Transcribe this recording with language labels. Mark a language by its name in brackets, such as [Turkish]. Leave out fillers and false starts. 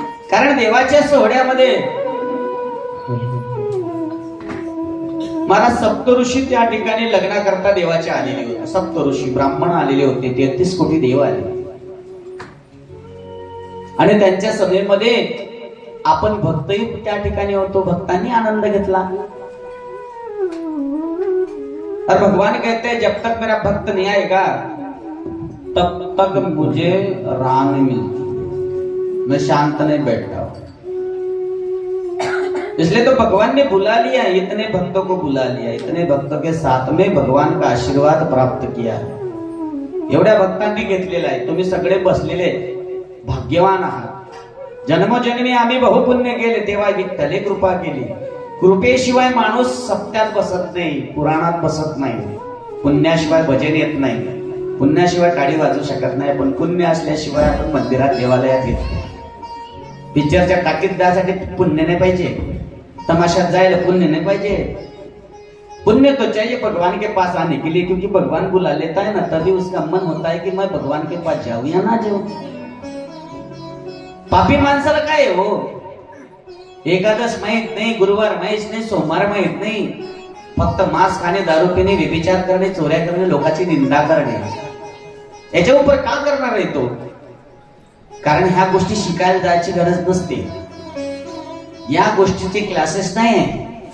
[Marathi] कारण देवाच्या सोहळ्यामध्ये महाराज सप्तऋषी त्या ठिकाणी लग्नाकरता देवाचे आलेले होते. सप्तऋषी ब्राह्मण आलेले होते, 33 कोटी देव आले आणि त्यांच्या सभेमध्ये आपण भक्तही त्या ठिकाणी होतो. भक्तांनी आनंद घेतला. [Hindi] और भगवान कहते हैं जब तक मेरा भक्त नहीं आएगा तब तक मुझे राह नहीं मिलती, मैं शांत नहीं बैठता. इसलिए तो भगवान ने बुला लिया, इतने भक्तों को बुला लिया, इतने भक्तों के साथ में भगवान का आशीर्वाद प्राप्त किया. [Marathi] एवढ्या भक्तांनी घेतलेला आहे. तुम्ही सगळे बसलेले भाग्यवान आहात. जन्मोजन्मी आम्ही बहुपुण्य केले तेव्हा विठ्ठले कृपा केली. कृपेशिवाय माणूस सत्यात बसत नाही, पुराणात बसत नाही. पुण्याशिवाय भजन येत नाही, पुण्याशिवाय टाळी वाजू शकत नाही. पण पुण्य असल्याशिवाय आपण मंदिरात देवालयात येत नाही. पिक्चरच्या टाकीत जायसाठी पुण्य नाही पाहिजे, तमाशात जायला पुण्य नहीं पाहिजे. [Hindi] पुण्य तो चाहिए भगवान के पास आने के लिए, क्योंकि भगवान बुला लेता है ना, तभी उसका मन होता है कि मैं भगवान के पास जाऊं या ना जाऊं. [Marathi] पापी माणसाला काय हो, एकादश माहित नाही, गुरुवार माहित नाही, सोमवार माहित नाही, फक्त मांस खाणे, दारू पिणे, व्यभिचार करणे, चोऱ्या करणे, लोकांची निंदा करणे, याच्या ऊपर का करणार आहे तो? कारण ह्या गोष्टी शिकायला जायची गरज नसते. या गोष्टीचे क्लासेस नाही आहे.